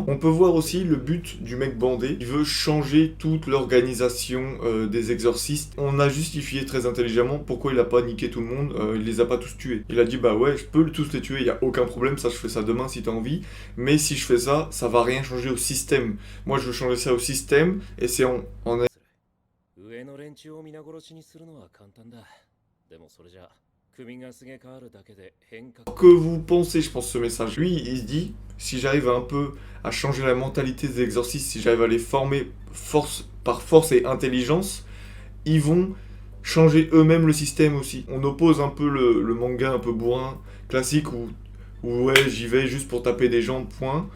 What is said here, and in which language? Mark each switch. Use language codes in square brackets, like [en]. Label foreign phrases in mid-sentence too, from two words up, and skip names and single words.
[fr] On peut voir aussi le but du mec bandé. Il veut changer toute l'organisation des exorcistes. On a justifié très intelligemment pourquoi il a pas niqué tout le monde. Il les a pas tous tués. Il a dit, bah ouais, je peux tous les tuer, il y a aucun problème, ça je fais ça demain si t'as envie. Mais si je fais ça, ça va rien changer au système. Moi, je veux changer ça au système, et c'est en [ja] 上の連中を皆殺しにするのは簡単だ。でもそれじゃ組がすげ変わるだけで変革 [fr] que vous pensez, je pense, ce message. Lui, il se dit, si j'arrive un peu à changer la mentalité des exorcistes, si j'arrive à les former par force et intelligence, ils vont changer eux-mêmes le système aussi. On oppose un peu le manga un peu bourrin, classique, où ouais, j'y vais juste pour taper des gens, point.